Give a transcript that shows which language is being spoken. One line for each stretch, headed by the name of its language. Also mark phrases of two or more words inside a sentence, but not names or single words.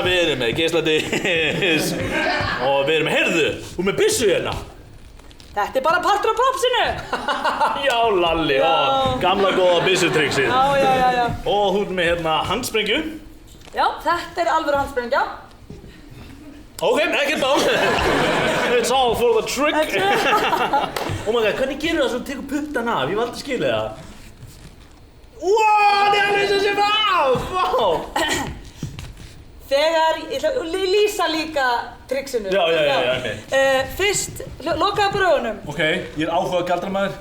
Icelandic: Við erum með geisladisk og við erum með, heyrðu, þú með byssu hérna. Þetta er bara partur af propsinu! Já, Lalli, gamla góða byssutrixið. Já. Og þú ert með hérna handsprengju. Já, þetta er alvöru handsprengja. Ok, ekkert mál.
English: It's all for the trick. Oh my god,
Icelandic: hvernig gerur það svo að tekur puttan af? Ég var aldrei skilið það. Wow, það er alveg sem af! Wow! Þegar, ég ætla að lýsa líka trixinu. Já. Fyrst, lokaðu bara augunum. Ok, ég er áhugað galdramaður.